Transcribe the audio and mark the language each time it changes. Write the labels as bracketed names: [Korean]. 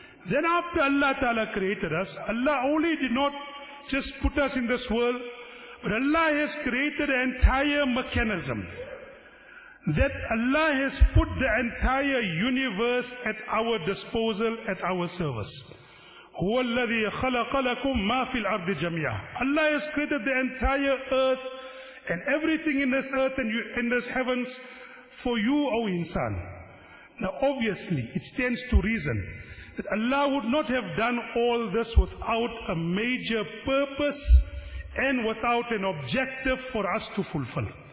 [English] Then after Allah Ta'ala created us, Allah only did not just put us in this world, but Allah has created an entire mechanism. That Allah has put the entire universe at our disposal, at our service. [Arabic] هو الذي خلق لكم ما في الأرض جميعا. [English] Allah has created the entire earth and everything in this earth and in this heavens for you, O insan. Now obviously, it stands to reason that Allah would not have done all this without a major purpose and without an objective for us to fulfill.